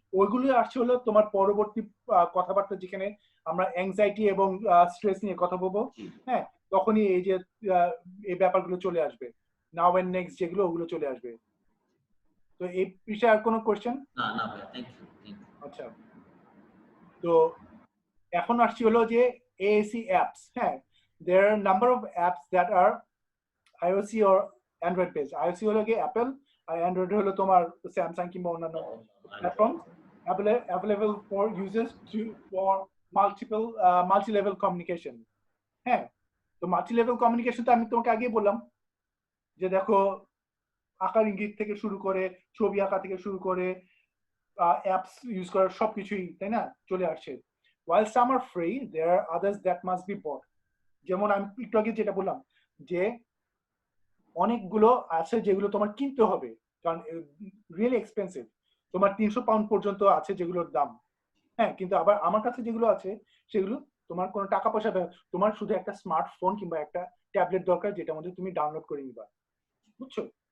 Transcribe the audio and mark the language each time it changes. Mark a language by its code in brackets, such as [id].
[bn] ওইগুলো আসছে হলো তোমার পরবর্তী কথাবার্তা, যেখানে আমরা অ্যাংজাইটি এবং স্ট্রেস নিয়ে কথা বলবো। হ্যাঁ, তখনই এই যে এই ব্যাপারগুলো চলে আসবে, [en] now and next [bn] যেগুলো, ওগুলো চলে আসবে। তো এই বিষয়ে আর কোনো কোশ্চেন? না না ভাই, [en] Thank you, thank you. [bn] আচ্ছা, তো এখন আসছি হলো যে AAC অ্যাপস। [en] হ্যাঁ, there are number of apps that are iOS or Android based. [bn] iOS হলো কি অ্যাপেল, আর অ্যান্ড্রয়েড হলো তোমার স্যামসাং কিংবা অন্যান্য [en] platforms available for users to for multi level communication. [bn] হ্যাঁ, তো মাল্টি লেভেল কমিউনিকেশন তো আমি তোমাকে আগেই বললাম, যে দেখো আকার ইঙ্গিত থেকে শুরু করে, ছবি আঁকা থেকে শুরু করে, অ্যাপস ইউজ করার সবকিছুই, তাই না, চলে আসছে। [en] while some are free, there are others that must be bought. [bn] যেমন আমি একটু আগে যেটা বললাম, যে অনেকগুলো আছে যেগুলো তোমার কিনতে হবে, কারণ [en] Really expensive. [bn] তোমার 300 পাউন্ড পর্যন্ত আছে যেগুলোর দাম। হ্যাঁ, কিন্তু আবার আমার কাছে যেগুলো আছে সেগুলো তোমার কোনো টাকা পয়সা, তোমার শুধু একটা স্মার্টফোন কিংবা একটা ট্যাবলেট দরকার, যেটার মধ্যে তুমি ডাউনলোড করে নিবা, বুঝছো?